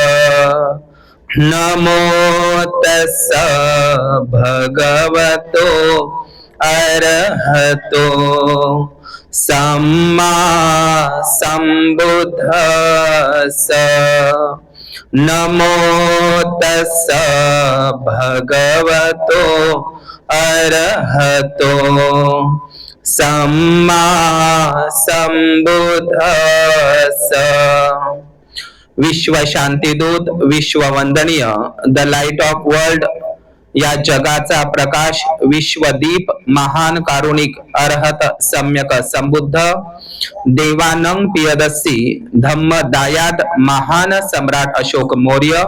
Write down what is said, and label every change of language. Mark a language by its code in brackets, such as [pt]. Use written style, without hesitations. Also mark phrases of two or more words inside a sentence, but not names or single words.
[pi] नमो तस्स भगवतो अरहतो सम्मा संबुद्धस्स। नमो तस्स भगवतो अरहतो सम्मा संबुद्धस्स। [mr] विश्व शांतीदूत, विश्व वंदनीय, [en] the light of world [mr] या जगाचा प्रकाश, विश्वदीप, महान कारुणिक, अरहत, सम्यक संबुद्ध, देवानंग पियदस्सी, धम्मदायाद, महान सम्राट अशोक मौर्य,